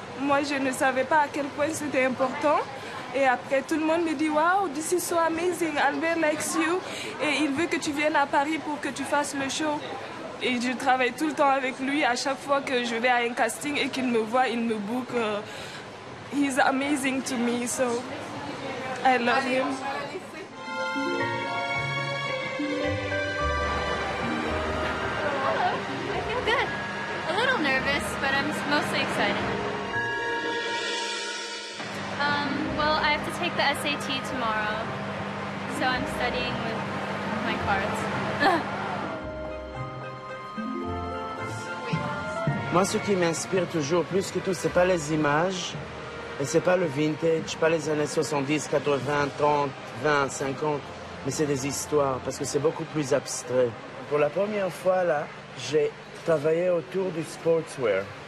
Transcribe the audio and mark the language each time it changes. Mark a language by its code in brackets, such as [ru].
[fr] Moi, je ne savais pas à quel point c'était important. Et après, tout le monde me dit [en] wow, this is so amazing. Albert likes you. [fr] Et il veut que tu viennes à Paris pour que tu fasses le show. Et je travaille tout le temps avec lui. À chaque fois que je vais à un casting et qu'il me voit, il me book. [en] He's amazing to me, so I love him. I feel good. A little nervous, but I'm mostly excited. Well, I have to take the SAT tomorrow, so I'm studying with my cards. [fr] Moi, ce qui m'inspire toujours plus que tout, c'est pas les images, et c'est pas le vintage, pas les années 70, 80, 30, 20, 50, mais c'est des histoires, parce que c'est beaucoup plus abstrait. Pour la première fois, là, j'ai travaillé autour du sportswear.